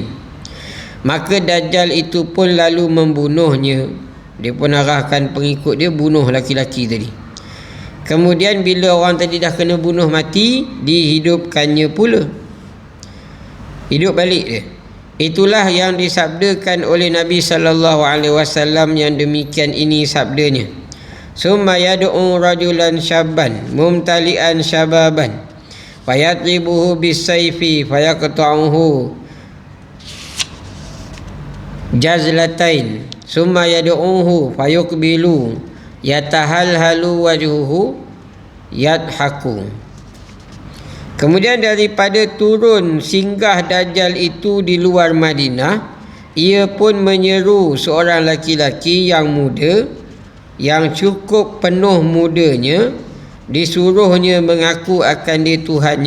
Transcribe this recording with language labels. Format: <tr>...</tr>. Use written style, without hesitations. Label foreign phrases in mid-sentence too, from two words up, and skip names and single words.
<ms>Maka Dajjal itu pun lalu membunuhnya. Dia pun arahkan pengikut dia bunuh laki-laki tadi. Kemudian bila orang tadi dah kena bunuh mati, dihidupkannya pula. Hidup balik dia. Itulah yang disabdakan oleh Nabi</ms> <ar>صلى الله عليه وسلم</ar> <ms>yang demikian ini sabdanya.</ms> <ar>"ثم يدعو رجلا شابا ممتلئا شبابا فيضربه بالسيف فيقطعه جزلتين ثم يدعوه فيقبل يتهلل وجهه يضحك."</ar> <ms>Kemudian daripada turun singgah Dajjal itu di luar Madinah, ia pun menyeru seorang laki-laki yang muda, yang cukup penuh mudanya, disuruhnya mengaku akan dia Tuhannya.</ms>